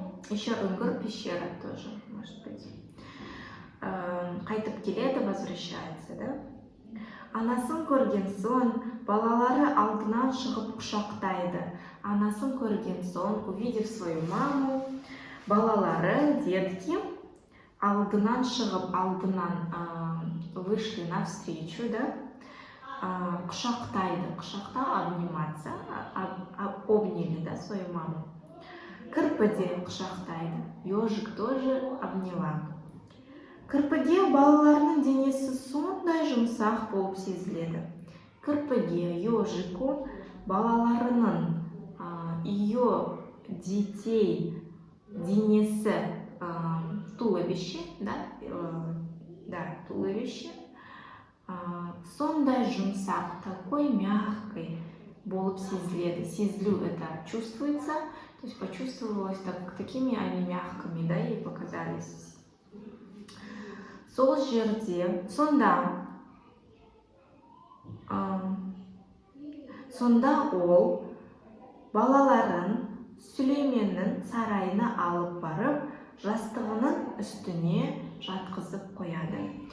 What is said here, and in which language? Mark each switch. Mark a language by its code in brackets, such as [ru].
[kk] Еще үңгір, [ru] пещера тоже, может быть. [kk] Қайтып келеді, [ru] возвращается, да? [kk] Анасын көрген соң, балалары алдынан шығып құшақтайды. Анасын көрген соң, [ru] увидев свою маму, балалары, детки, [kk] алдынан шығып, [ru] вышли навстречу, да? Құшақтайды. Құшақта обниматься, обняли, да, свою маму. [kk] Кірпіде құшақтайды. [ru] Ежик тоже обняла. [kk] Кірпіге балаларының денесі сондай жұмсақ болып сезіледі. [ru] Кірпіге, ежику, балаларының, ее детей денесі, туловище, да, туловище, [kk] сондай жұмсақ, [ru] такой мягкой [kk] болып сезіледі. [ru] Сезілу это чувствуется, то есть почувствовалось, такими они мягкими, да, и показались. [kk] Сол жерде, сонда ол балаларын Сүлейменнің сарайына алып барып, жастығының үстіне жатқызып қояды.